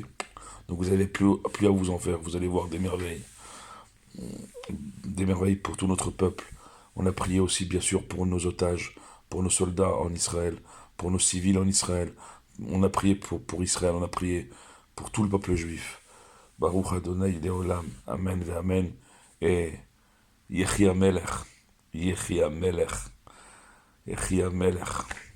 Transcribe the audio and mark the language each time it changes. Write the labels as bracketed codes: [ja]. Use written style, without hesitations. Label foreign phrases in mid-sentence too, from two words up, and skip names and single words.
[fr] Donc vous n'avez plus à vous en faire, vous allez voir des merveilles pour tout notre peuple. On a prié aussi, bien sûr, pour nos otages, pour nos soldats en Israël, pour nos civils en Israël. On a prié pour Israël, on a prié pour tout le peuple juif. [he] ברוך אדוני לעולם אמן ואמן. Et יחי המלך, יחי המלך, יחי המלך.